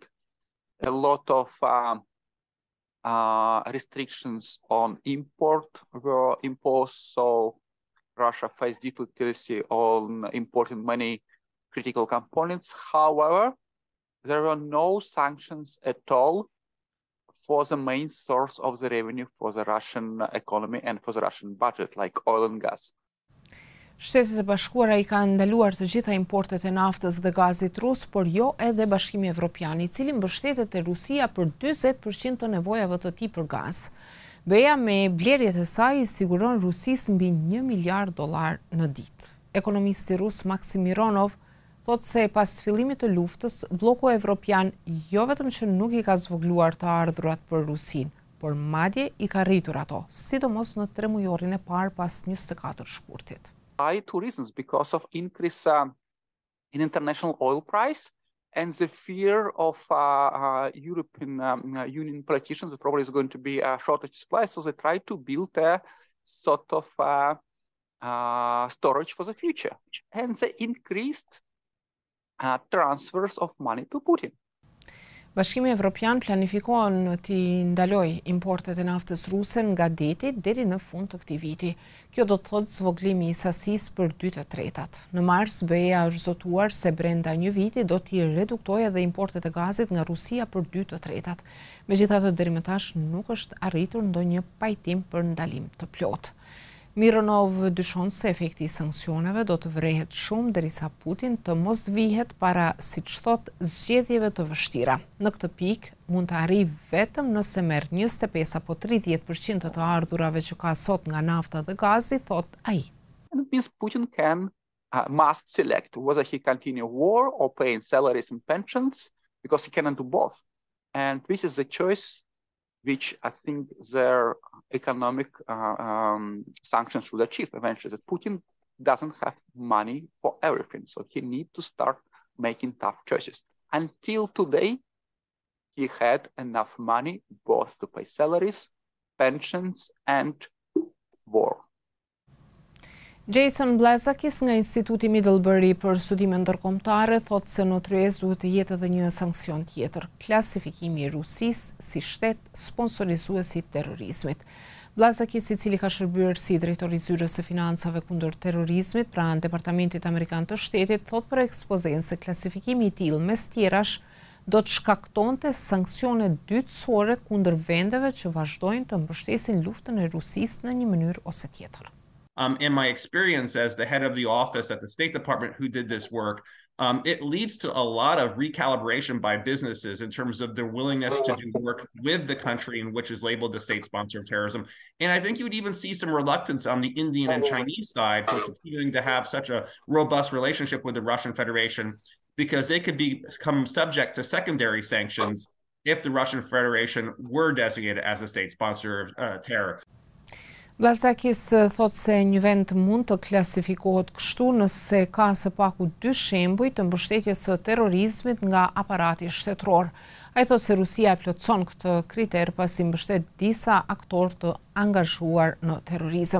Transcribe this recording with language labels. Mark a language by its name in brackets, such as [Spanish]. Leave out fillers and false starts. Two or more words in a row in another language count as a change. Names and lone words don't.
[English] A lot of restrictions on import were imposed, so Russia faced difficulty on importing many critical components. However, there were no sanctions at all for the main source of the revenue for the Russian economy and for the Russian budget, like oil and gas. [Albanian] Shtetet e Bashkuara i kanë ndaluar të gjitha importet e naftës dhe gazit rus, por jo edhe Bashkimi Evropian, i cili mbështetet te Rusia për 40% të nevojave të tij për gaz. BE-ja me blerjet e saj i siguron Rusisë mbi $1 miliard në ditë. Ekonomisti rus Maksim Mironov thotë se pas fillimit të luftës, bloku evropian jo vetëm që nuk i ka zvogluar të ardhurat për Rusinë, por madje i ka rritur ato, sidomos në 3 mujorin e parë pas 24 shkurtit. [English] By 2 reasons, because of increase in international oil price and the fear of European Union politicians that probably is going to be a shortage supply, so they try to build a sort of storage for the future. And they increased transfers of money to Putin. [Albanian] Bashkimi Evropian planifikon t'i ndaloj importet e naftës ruse nga deti deri në fund të këtij viti. Kjo do të thotë zvoglimi i sasisë për 2/3. Në mars BE-ja është zotuar se brenda një viti do t'i reduktojë edhe importet e gazit nga Rusia për 2/3. Megjithatë deri më tash nuk është arritur ndonjë pajtim për ndalim të plotë. Mironov dyshon se efekti i sanksioneve do të vrehet shumë derisa Putin të mos vihet para, siç thot, zgjedhjeve të vështira. Në këtë pikë mund të arrijë vetëm nëse merr 25 apo 30% të ardhurave që ka sot nga nafta dhe gazi, thot ai. [English] And it means Putin must select whether he continue war or paying salaries and pensions, because he cannot do both. And this is the choice which I think their economic sanctions should achieve eventually, that Putin doesn't have money for everything. So he needs to start making tough choices. Until today, he had enough money both to pay salaries, pensions, and war. [Albanian] Jason Blazakis nga Instituti Middlebury për studime ndërkombëtare thot se në tryez duhet të jetë edhe një sankcion tjetër, klasifikimi i Rusisë si shtet sponsorizuesi i terrorizmit. Blazakis, i cili ka shërbyer si drejtori i zyrës së financave kundër terrorizmit pranë Departamentit Amerikan të Shtetit, thot për ekspozen se klasifikimi i tillë mes tjerash do të shkaktonte sanksione dytësore kundër vendeve që vazhdojnë të mbështesin luftën e Rusisë në një mënyrë ose tjetër. [English] In my experience as the head of the office at the State Department who did this work, it leads to a lot of recalibration by businesses in terms of their willingness to do work with the country in which is labeled the state sponsor of terrorism. And I think you would even see some reluctance on the Indian and Chinese side for continuing to have such a robust relationship with the Russian Federation, because they could become subject to secondary sanctions if the Russian Federation were designated as a state sponsor of terror. [Albanian] Blazakis thot se një vend mund të klasifikohet kështu nëse ka së paku 2 shembuj të mbështetjes së terrorizmit nga aparati shtetëror. Ai thot se Rusia plotson këtë kriter pasi mbështet disa aktorë të angazhuar në terrorizëm.